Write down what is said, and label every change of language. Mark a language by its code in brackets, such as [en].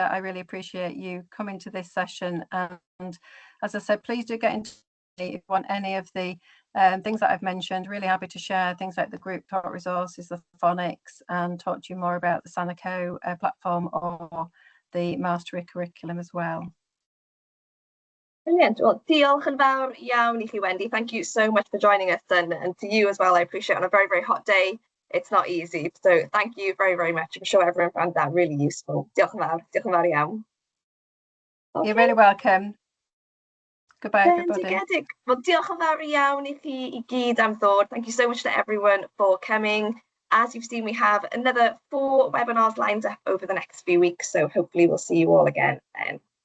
[en] I really appreciate you coming to this session. And as I said, please do get in touch if you want any of the things that I've mentioned. Really happy to share things like the group talk resources, the phonics, and talk to you more about the Sanako platform or the mastery curriculum as well. Brilliant. Well, [cy] diolch yn fawr iawn I chi, Wendy. [en] Thank you so much for joining us, and to you as well. I appreciate it on a very, very hot day. It's not easy. So thank you very, very much. I'm sure everyone found that really useful. [cy] Diolch yn fawr. Diolch yn fawr iawn. [en] You're really welcome. Goodbye, everybody. [cy] Bendigedig. [en] Well, [cy] diolch yn fawr iawn I chi I gyd am ddod. [en] Thank you so much to everyone for coming. As you've seen, we have another 4 webinars lined up over the next few weeks, so hopefully we'll see you all again then.